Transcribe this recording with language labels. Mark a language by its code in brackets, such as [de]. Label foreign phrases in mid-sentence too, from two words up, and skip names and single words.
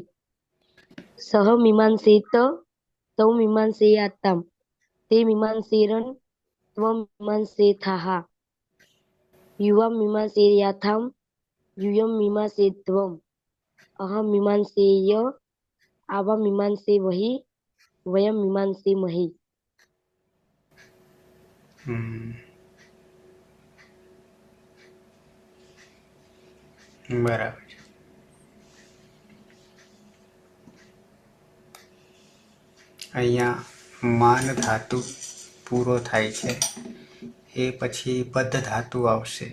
[sa] सह मीमांसेत तौ मीमांसेयातां ते मीमांसेरन् त्वं मीमांसेथाः युवां मीमांसेयाथां यूयं मीमांसेध्वम् अहं मीमांसेय आवां मीमांसे वहि वयं मीमांसेमहि। [gu] બરાબર છે. અહીંયા માન ધાતુ પૂરો થાય છે એ પછી બદ્ધ ધાતુ આવશે.